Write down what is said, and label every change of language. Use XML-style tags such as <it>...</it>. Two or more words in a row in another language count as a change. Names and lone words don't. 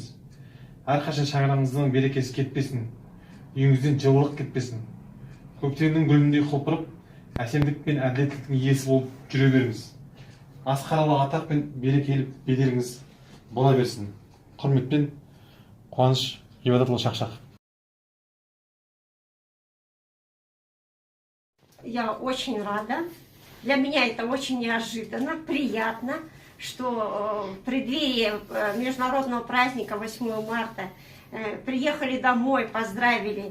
<kk>Әрқашан шаңырағыңыздың берекесі кетпесін, үйіңізден жылылық кетпесін. Көктемнің гүліндей құлпырып, әсемдік пен әділеттіліктің иесі болып жүре беріңіз. Асқаралы атақ пен берекелі беделіңіз бола берсін. Құрметпен, Қуаныш Ғибадатұлы Шақшақ.</kk> <ru>Я очень рада. Для меня это очень неожиданно, приятно, что в преддверии международного праздника 8 марта приехали домой, поздравили.</ru>